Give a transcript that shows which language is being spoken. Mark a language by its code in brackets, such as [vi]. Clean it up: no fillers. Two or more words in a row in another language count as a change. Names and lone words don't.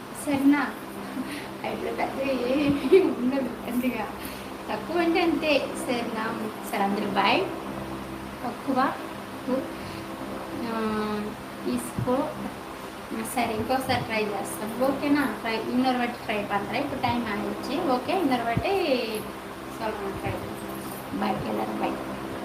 [te] సరేనా, అయితే పెద్ద ఏమి ఉండదు, అంతగా తక్కువ అంటే అంతే. సరేనా, సరే అందరూ బాయ్. తక్కువ తీసుకో. సరే, ఇంకోసారి ట్రై చేస్తాను. ఓకేనా, ట్రై [ta] இன்னொரு வாட்டி ட்ரை பண்ணுறேன். இப்போ டைம் ஆகிடுச்சு. ஓகே, இன்னொரு வாட்டி சொல்கிறேன், ட்ரை. பாய் எல்லாரும், பாய்.